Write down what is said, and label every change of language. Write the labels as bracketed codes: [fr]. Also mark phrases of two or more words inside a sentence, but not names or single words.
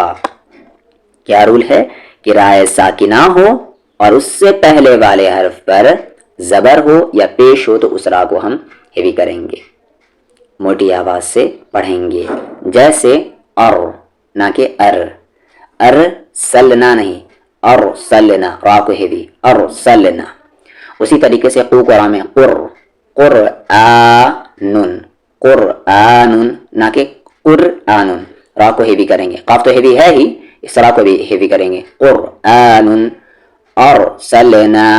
[ur] کیا رول ہے کہ رائے ساکنہ ہو اور اس سے پہلے والے حرف پر زبر ہو یا پیش ہو تو اس را کو ہم ہیوی کریں گے، موٹی آواز سے پڑھیں گے، جیسے ار نہ کہ ار سلنا نہیں، ار سلنا، را کو ہیوی، ار سلنا۔ اسی طریقے سے قو کو را میں قرآن، قرآن نہ کہ قرآن، را کو ہیوی کریں گے، قاف تو ہیوی ہے ہی، اس را کو بھی ہیوی کریں گے، قرآن۔